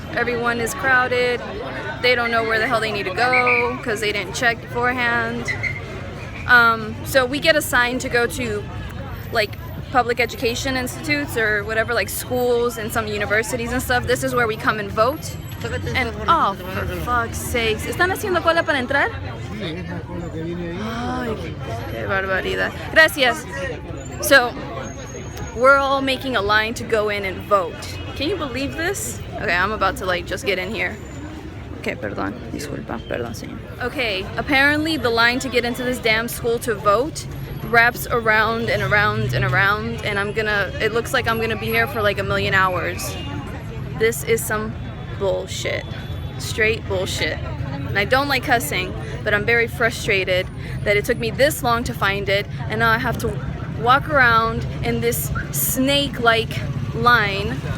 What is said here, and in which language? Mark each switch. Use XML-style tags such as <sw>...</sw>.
<en>Everyone is crowded. They don't know where the hell they need to go because they didn't check beforehand. So we get assigned to go to like public education institutes or whatever, like schools and some universities and stuff. This is where we come and vote. And oh, for fuck's sakes,</en> <es>¿están haciendo cola para entrar? Ay, qué barbaridad. Gracias.</es> <en>So we're all making a line to go in and vote. Can you believe this? Okay, I'm about to like just get in here.</en> <es>Okay, perdón, disculpa, perdón, señor.</es> <en>Okay, apparently the line to get into this damn school to vote wraps around and around and around, and it looks like I'm gonna be here for like a million hours. This is some bullshit. Straight bullshit. And I don't like cussing, but I'm very frustrated that it took me this long to find it, and now I have to walk around in this snake-like line.</en>